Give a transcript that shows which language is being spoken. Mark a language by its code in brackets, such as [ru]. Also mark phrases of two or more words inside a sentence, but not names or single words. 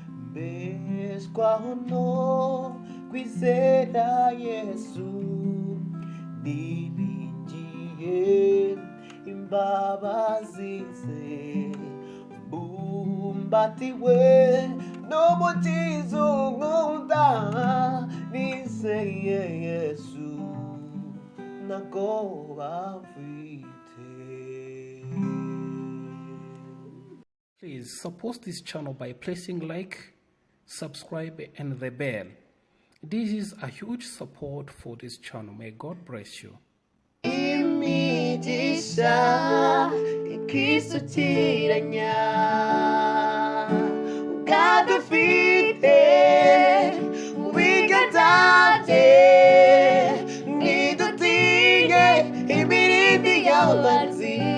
[rw] Mbeswaho no kwizera Yesu, niringiye imbabazi ze. Bumbatiwe n'umukiza unkunda, nizeye Yesu, nta bwoba mfite. [en] Please support this channel by pressing like, subscribe and the bell. This is a huge support for this channel. May God bless you. [rw] Imigisha ikisukiranya, ubwadufite mu biganza bye, ntidutinye imirindi y'abanzi.